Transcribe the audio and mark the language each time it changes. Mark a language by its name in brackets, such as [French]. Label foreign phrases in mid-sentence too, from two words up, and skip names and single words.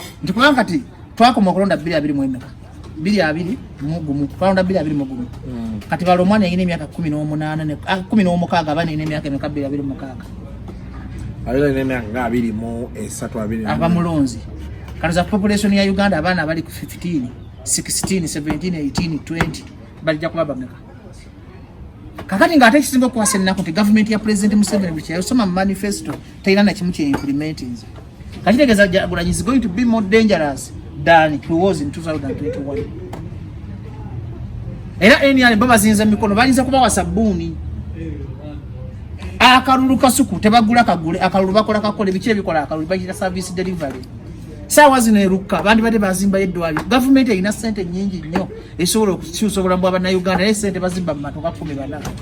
[Ganda] Nti kubanga kati twakoma okulonda bbiri abiri mu emeka? Bbiri abiri mu gumu. Twalonda bbiri abiri mu gumu. Mm. Kati balo omwana yalina emyaka kumi n'omunaana ne, ah, kumi n'omukaaga, abaana yalina emyaka emeka? Bbiri abiri mu mukaaga. Abaana yalina emyaka nga abiri mu esatu, abiri. Abalonzi. Kati za population ya Uganda, abaana abali ku fifteen, sixteen, seventeen, eighteen, twenty, bajja kuba bameka? Kakati ng'ate ekisinga okuwasa ennaku nti gavumenti ya President Museveni buli kyeyasoma mu manifesto, teyina na kimu kye implementing. Kati tegeeza [English] Kyagulanyi is going to be more dangerous than he was in two thousand twenty-one. [Ganda] Era N R M bo bazinze emikono, bayinza kubawa sabbuuni. Akalulu Kasuku, tebagula kagule, akalulu bakola kakole, biki ebikola akalulu, bayita [English] service delivery. [Ganda] Saawa zino eruka, bandibadde bazimbayo eddwaliro. Gavumenti erina ssente nnyingi nnyo, esobola okukyusa obulamu bwa Bannayuganda, naye ssente bazimba mu matoka kkumi bana.